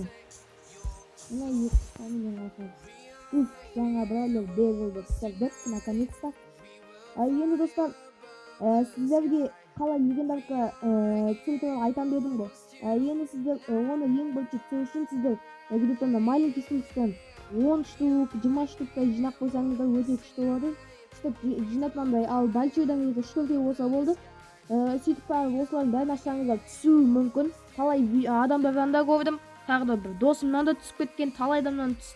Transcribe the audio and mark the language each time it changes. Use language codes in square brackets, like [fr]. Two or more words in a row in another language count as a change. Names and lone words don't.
[kk] Мына 2 қамын айтамыз. Жаңа біреулер берілді түсірдік, наконец-то. Енді достар, сіздерге қалай легендарка түсіру туралы айтам дедім ғой. Енді сіздер оны ең бірінші түсіру үшін сіздер [ru] где-то маленький [kk] сундуктан 10 штук, 20 штукта жинап қойсаңыздар өте күшті болады. Сөйтіп жинатқандай, ал большойдан кезде 4 болса болды. Сөйтіп барып осылардың бәрін ашсаңыздар түсуі мүмкін. Талай адамдардан да көрдім, тағы да бір досымнан да түсіп кеткен, талай адамнан түсті.